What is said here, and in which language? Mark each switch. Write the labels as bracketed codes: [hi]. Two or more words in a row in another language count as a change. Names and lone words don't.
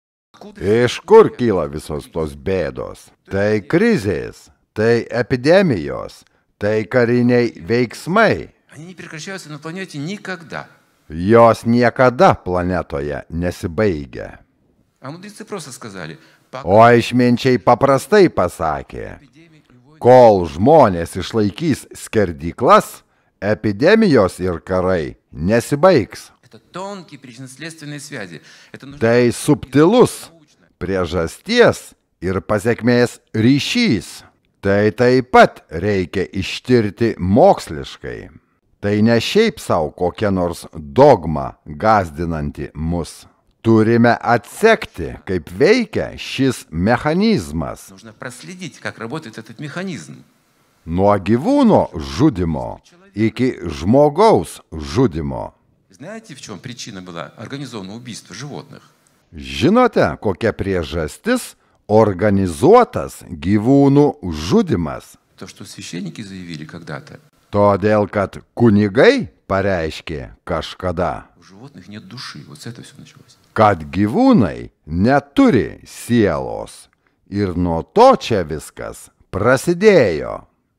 [lt] Iš kur kyla visos tos bėdos? Tai krizės, tai epidemijos, tai kariniai veiksmai. [ru] Они не прекращаются на планете никогда. [lt] Jos niekada planetoje nesibaigia. [ru] А мудрецы просто сказали, [lt] O išminčiai paprastai pasakė, kol žmonės išlaikys skerdyklas, epidemijos ir karai nesibaigs. [ru] это тонкие причинно-следственные связи. Это нужно [lt] Tai subtilus priežasties ir pasiekmės ryšys. Tai taip pat reikia ištirti moksliškai. Tai ne šiaip savo kokia nors dogma gąsdinanti mus. Turime atsekti, kaip veikia šis mechanizmas. [ru] нужно проследить, как работает этот механизм. [lt] Nuo gyvūno žudimo iki žmogaus žudimo. [ru] Знаете, в чем причина была организованного убийства животных? [lt] Žinote, kokia priežastis organizuotas gyvūnų žudimas? [ru] То, что священники заявили когда-то, [lt] Todėl, kad kunigai pareiškė kažkada, [ru] у животных нет души. Вот с этого все началось. [lt] kad gyvūnai neturi sielos. Ir nuo to čia viskas prasidėjo.